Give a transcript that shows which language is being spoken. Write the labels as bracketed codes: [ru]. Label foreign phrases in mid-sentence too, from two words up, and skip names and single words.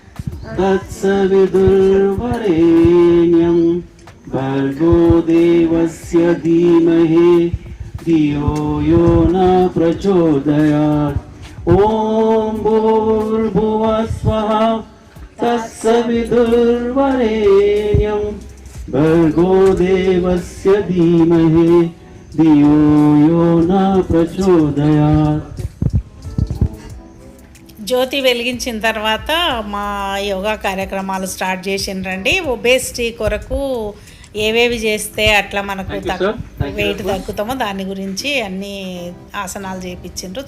[sa] तत्सवितुर्वरेण्यं भर्गो देवस्य धीमहि धियो यो नः प्रचोदयात् ॐ भूर्भुवः स्वः तत्सवितुर्वरेण्यं भर्गो देवस्य धीमहि धियो यो नः प्रचोदयात्. [te] జ్యోతి వెలిగించిన తర్వాత మా యోగా కార్యక్రమాలు స్టార్ట్ చేసిండ్రండి. ఒబేసిటీ కొరకు ఏవేవి చేస్తే అట్లా మనకు వెయిట్ తగ్గుతామో దాని గురించి అన్ని ఆసనాలు చేయించిండ్రు.